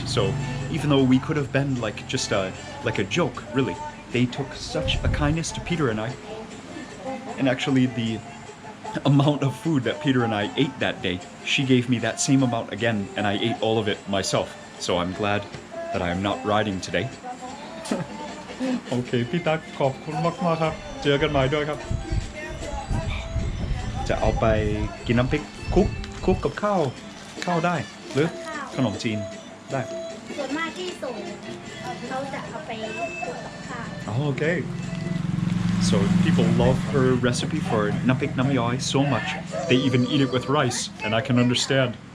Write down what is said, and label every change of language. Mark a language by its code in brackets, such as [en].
[en] So even though we could have been like just like a joke, really, they took such a kindness to Peter and I. And actually amount of food that Peter and I ate that day, she gave me that same amount again, and I ate all of it myself. So I'm glad that I am not riding today. [th] โอเคพี่ตั๊กขอบคุณมากๆครับเจอกันใหม่ด้วยครับจะเอาไปกินน้ำพริกคุกกับข้าวได้หรือขนมจีนได้ ส่วนมากที่ส่งเขาจะเอาไปคลุกกับข้าว [en] Oh, okay. So people love her recipe for Prik Nam Yoy so much. They even eat it with rice, and I can understand.